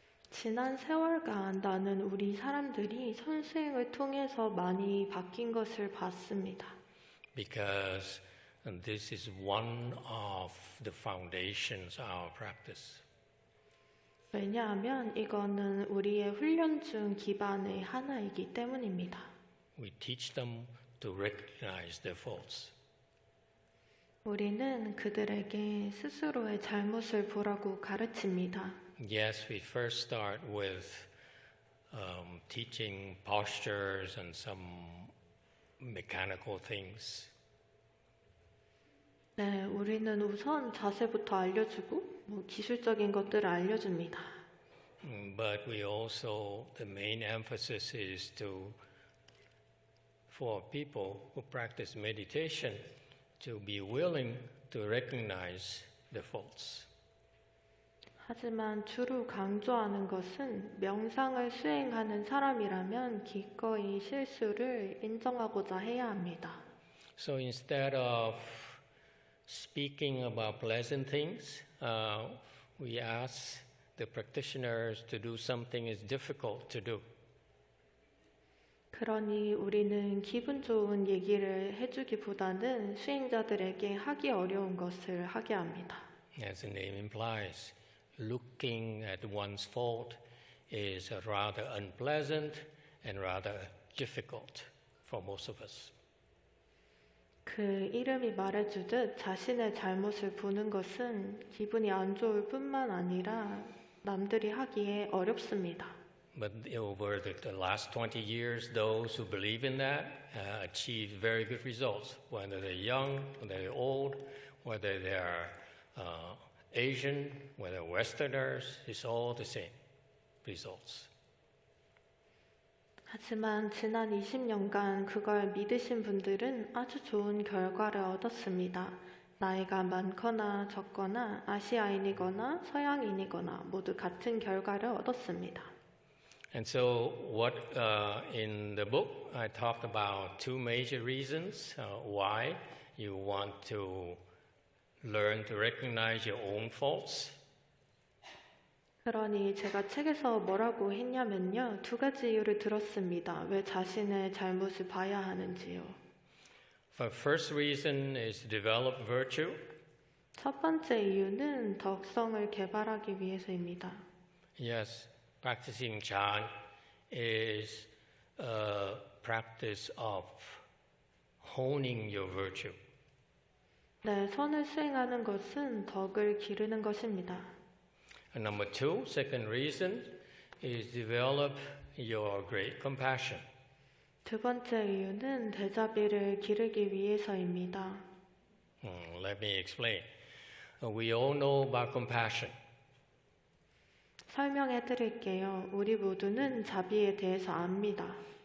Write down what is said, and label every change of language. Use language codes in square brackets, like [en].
[ko] 지난 세월간 나는 우리 사람들이 선수행을 통해서 많이 바뀐 것을 봤습니다. [en] Because this is one of the foundations of our practice. [ko] 왜냐하면 이거는 우리의 훈련 중 기반의 하나이기 때문입니다. [en] We teach them to recognize their faults. [ko] 우리는 그들에게 스스로의 잘못을 보라고 가르칩니다. [en] Yes, we first start with teaching postures and some mechanical things. [ko] 네, 우리는 우선 자세부터 알려주고 기술적인 것들을 알려줍니다. [en] But we also, the main emphasis is for people who practice meditation to be willing to recognize the faults. [ko] 하지만 주로 강조하는 것은 명상을 수행하는 사람이라면 기꺼이 실수를 인정하고자 해야 합니다. [en] So instead of speaking about pleasant things, we ask the practitioners to do something is difficult to do. [ko] 그러니 우리는 기분 좋은 얘기를 해주기보다는 수행자들에게 하기 어려운 것을 하게 합니다. [en] As the name implies, looking at one's fault is rather unpleasant and rather difficult for most of us. [ko] 그 이름이 말해주듯 자신의 잘못을 보는 것은 기분이 안 좋을 뿐만 아니라 남들이 하기에 어렵습니다. [en] But over the last 20 years, those who believe in that achieve very good results, whether they're young, whether they're old, whether they're Asian, whether Westerners, it's all the same results. [ko] 하지만 지난 20년간 그걸 믿으신 분들은 아주 좋은 결과를 얻었습니다. 나이가 많거나 적거나 아시아인이거나 서양인이거나 모두 같은 결과를 얻었습니다. [en] And so, what in the book I talked about two major reasons why you want to learn to recognize your own faults. [ko] 그러니 제가 책에서 뭐라고 했냐면요. 두 가지 이유를 들었습니다. 왜 자신의 잘못을 봐야 하는지요. [en] The first reason is to develop virtue. [ko] 첫 번째 이유는 덕성을 개발하기 위해서입니다. [en] Yes, practicing Chan is a practice of honing your virtue. [ko] 네, 선을 수행하는 것은 덕을 기르는 것입니다. [en] And number two, second reason is develop your great compassion. [ko] 두 번째 이유는 대자비를 기르기 위해서입니다. [en] Let me explain. We all know about compassion. [ko] 설명해 드릴게요. 우리 모두는 자비에 대해서 압니다.